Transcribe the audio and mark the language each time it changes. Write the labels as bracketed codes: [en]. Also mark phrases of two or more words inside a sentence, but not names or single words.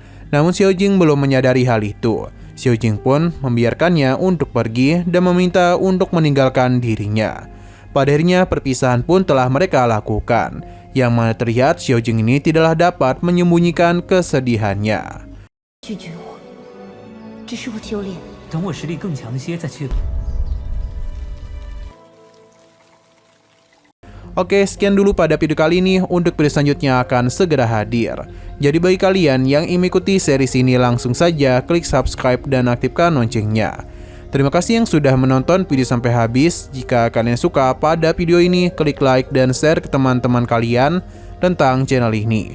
[id] Namun Xiao Jing belum menyadari hal itu. Xiao Jing pun membiarkannya untuk pergi dan meminta untuk meninggalkan dirinya. Pada akhirnya perpisahan pun telah mereka lakukan, yang mana terlihat Xiao Jing ini tidaklah dapat menyembunyikan kesedihannya. [zh] 拒绝我，只是我丢脸。等我实力更强些再去。 [id] Oke, sekian dulu pada video kali ini. Untuk video selanjutnya akan segera hadir. Jadi bagi kalian yang ingin mengikuti series ini, langsung saja klik subscribe dan aktifkan loncengnya. Terima kasih yang sudah menonton video sampai habis. Jika kalian suka pada video ini, klik like dan share ke teman-teman kalian tentang channel ini.